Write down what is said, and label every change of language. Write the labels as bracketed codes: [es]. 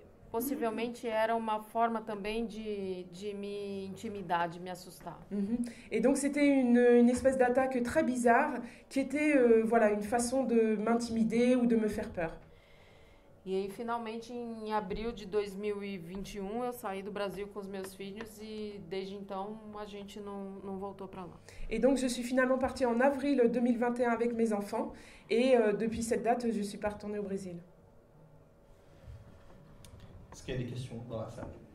[pt] possivelmente era uma forma também de me intimidar, de me assustar. [fr] Et donc c'était une espèce d'attaque très bizarre qui était voilà, une façon de m'intimider ou de me faire peur. [pt] E aí, finalmente, em abril de 2021, eu saí do Brasil com os meus filhos e, desde então, a gente não voltou para lá. [fr] Et donc, je suis finalement partie en avril 2021 avec mes enfants. Et depuis cette date, je suis pas retournée au Brésil. Est-ce qu'il y a des questions dans la salle?